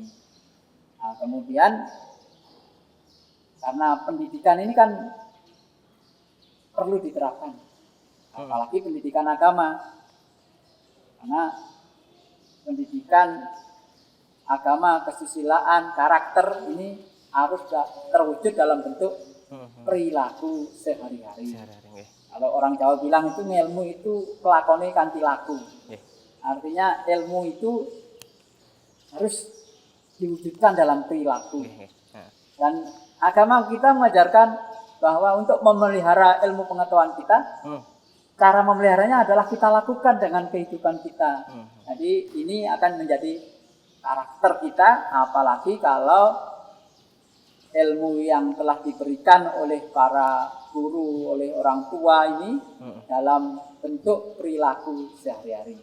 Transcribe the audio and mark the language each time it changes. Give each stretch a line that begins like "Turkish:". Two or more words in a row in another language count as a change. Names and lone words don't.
Indonesian: Nah, kemudian karena pendidikan ini kan perlu diterapkan, apalagi pendidikan agama, karena pendidikan agama, kesusilaan, karakter ini harus terwujud dalam bentuk perilaku sehari-hari. Sehari-hari nggih. Kalau orang Jawa bilang itu ilmu itu
Javanese: kelakone kanthi laku.
Indonesian: Nggih. Artinya ilmu itu harus diwujudkan dalam perilaku.
Javanese: Nggih, nggih. Heeh.
Indonesian: Dan agama kita mengajarkan bahwa untuk memelihara ilmu pengetahuan kita, cara memeliharanya adalah kita lakukan dengan kehidupan kita. Jadi ini akan menjadi karakter kita, apalagi kalau ilmu yang telah diberikan oleh para guru, oleh orang tua ini dalam bentuk perilaku sehari-hari.